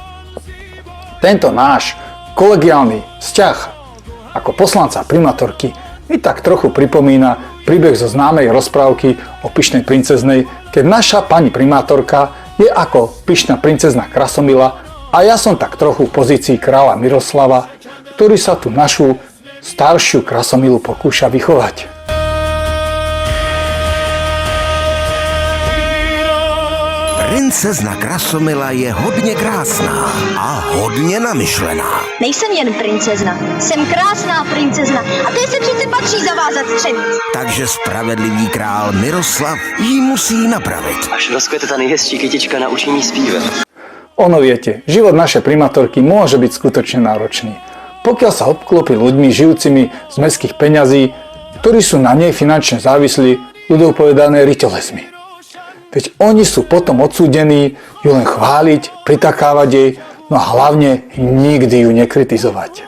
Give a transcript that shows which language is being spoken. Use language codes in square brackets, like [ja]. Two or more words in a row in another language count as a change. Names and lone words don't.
[sk] Tento náš kolegiálny vzťah ako poslanca primátorky mi tak trochu pripomína príbeh zo známej rozprávky o pyšnej princeznej, keď naša pani primátorka je ako pyšná princezna Krasomila a ja som tak trochu v pozícii kráľa Miroslava, ktorý sa tu našu staršiu Krasomilu pokúša vychovať. [cs] Princezna Krasomila je hodně krásná a hodně namyšlená. Nejsem jen princezna, jsem krásná princezna a té se přece patří zavázat střevíc. Takže spravedlivý král Miroslav jí musí napravit. Až rozkvete ta nejhezčí kytička naučí ní zpívat. [sk] Ono viete, život našej primátorky môže byť skutočne náročný. Pokiaľ sa obklopí ľuďmi žijúcimi z mestských peňazí, ktorí sú na nej finančne závislí, ľudov povedané riťolezmi. Veď oni sú potom odsúdení ju len chváliť, pritakávať jej, no a hlavne nikdy ju nekritizovať.